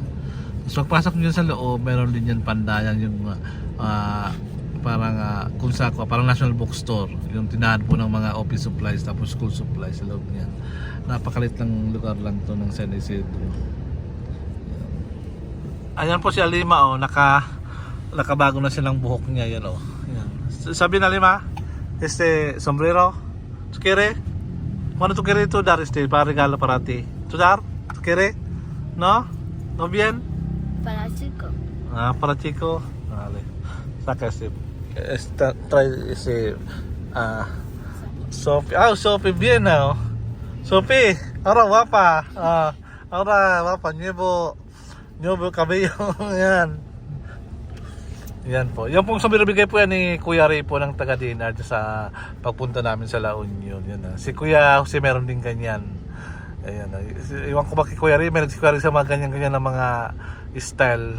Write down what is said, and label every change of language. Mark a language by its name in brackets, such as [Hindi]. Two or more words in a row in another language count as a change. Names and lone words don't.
[Filipino] So pagpasok nyo sa loob, meron din yan pandayan yung parang kung sako, parang National Bookstore, yung tinahan po ng mga [English] office supplies [Filipino] tapos [English] school supplies [Filipino] sa loob niyan. Napakalit lang lugar lang to ng San Isidro. Ayan po si Alima, nakabago na silang buhok niya, yan Ayan. Sabi na Alima, [Spanish] sombrero, ¿tú quieres? ¿Cuándo tú quieres tú dar para regalo para ti? ¿Tú dar? ¿Tú quieres? ¿No? ¿No bien? Para chico. Para chico. Vale. Saca trae Sophie. Sophie bien, Sophie, ahora guapa. Ahora guapa, nuevo cabello. [Filipino] Yan. Yan po. Yan pong bigay po yan ni Kuya Ray po ng taga Dinar sa pagpunta namin sa La Union. Yan. Si Kuya Jose meron din ganyan. Ayan. Iwan ko ba kay Kuya Ray, meron si Kuya Ray sa mga ganyan-ganyan na mga style.